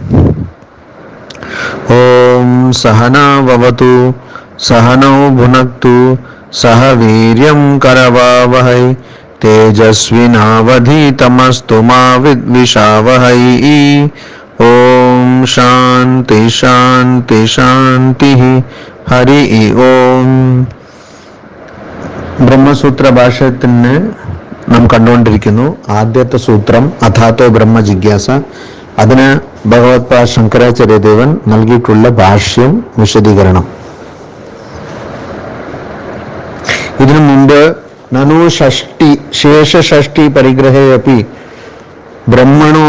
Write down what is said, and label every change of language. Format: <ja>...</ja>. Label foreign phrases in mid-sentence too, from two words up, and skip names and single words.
<sa>ओम सहना भवतु सहनौ भुनक्तु सह वीर्यं करवावहै तेजस्विनावधीतमस्तु मा विद्विषावहै। ओम शांति शांति शांति। हरि ओम.</sa> <ml>ബ്രഹ്മസൂത്ര ഭാഷ്യത്തിന് നാം കണ്ടുകൊണ്ടിരിക്കുന്നു. ആദ്യത്തെ സൂത്രം</ml> <sa>അഥാതോ ബ്രഹ്മ ജിജ്ഞാസ.</sa> <ml>അതിന് ഭഗവത്പാദ ശങ്കരാചാര്യദേവൻ നൽകിയിട്ടുള്ള ഭാഷ്യം വിശദീകരണം. ഇതിനു മുമ്പ്</ml> <sa>നനു ഷഷ്ടി ശേഷഷഷ്ടി പരിഗ്രഹേപി ബ്രഹ്മണോ</sa>